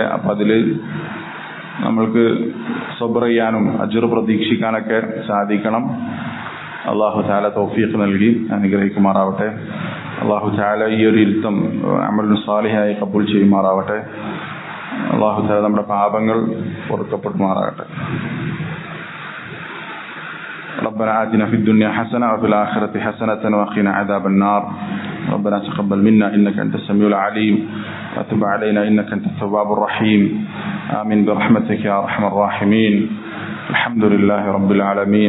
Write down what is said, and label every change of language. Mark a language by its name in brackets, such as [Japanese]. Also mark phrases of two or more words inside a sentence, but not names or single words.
[Malayalam] അപ്പൊ അതില് നമ്മൾക്ക് സബ്ർ ചെയ്യാനും അജ്ർ പ്രതീക്ഷിക്കാനൊക്കെ സാധിക്കണം. [Arabic] الله تعالى [Malayalam] തൗഫീഖ് നൽകി അനുഗ്രഹിക്കുമാറാവട്ടെ. [Arabic] الله تعالى [Malayalam] ഈ ഒരു ഇരുത്തം അമലുൻ സാലിഹായി കബൂൽ ചെയ്യുമാറാവട്ടെ. [Arabic] الله تعالى [Malayalam] നമ്മുടെ പാപങ്ങൾ പൊറുക്കപ്പെടുമാറാകട്ടെ. [Arabic] ربنا آتنا في الدنيا حسنة وفي الآخرة حسنة وقنا عذاب النار. ربنا تقبل منا إنك أنت السميع العليم وتب علينا إنك أنت التواب الرحيم. آمين برحمتك يا أرحم الراحمين. الحمد لله رب العالمين.